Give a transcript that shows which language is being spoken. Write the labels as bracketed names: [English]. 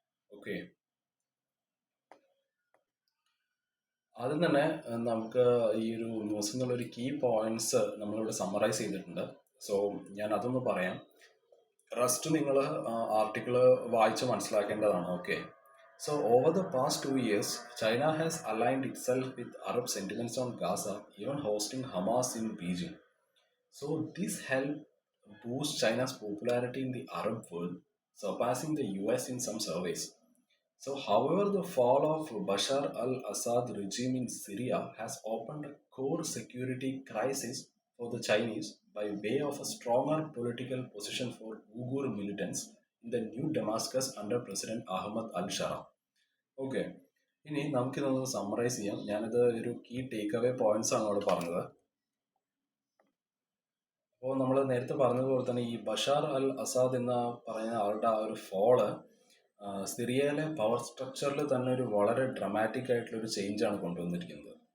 [Malayalam] Okay, ആദ്യം തന്നെ നമുക്ക് ഈ ഒരു ന്യൂസിൽ നിന്നുള്ളൊരു കീ പോയിന്റ്സ് നമ്മളിവിടെ സമ്മറൈസ് ചെയ്തിട്ടുണ്ട്. ഞാൻ അതൊന്ന് പറയാം. റെസ്റ്റ് നിങ്ങൾ ആർട്ടിക്കിൾ വായിച്ച് മനസ്സിലാക്കേണ്ടതാണ്. [English] Okay, over the past 2 years, China has aligned itself with Arab sentiments on Gaza, even hosting Hamas in Beijing. This helped boost China's popularity in the Arab world, surpassing the US in some surveys. However, the fall of Bashar al-Assad regime in Syria has opened a core security crisis for the Chinese by way of a stronger political position for Uyghur militants in the new Damascus under President Ahmad al-Shara. [Malayalam] Okay, ഇനി നമുക്കിതൊന്ന് summarise ചെയ്യാം. ഞാനിത് ഒരു key take away points ആണ് അവിടെ പറഞ്ഞത്. അപ്പോൾ നമ്മൾ നേരത്തെ പറഞ്ഞതുപോലെ തന്നെ ഈ ബഷാർ അൽ അസാദ് എന്ന പറയുന്ന ആളുടെ ആ ഒരു ഫോള് സിറിയയിലെ പവർ സ്ട്രക്ചറിൽ തന്നെ ഒരു വളരെ ഡ്രമാറ്റിക് ആയിട്ടുള്ള ഒരു ചേഞ്ചാണ് കൊണ്ടുവന്നിരിക്കുന്നത്.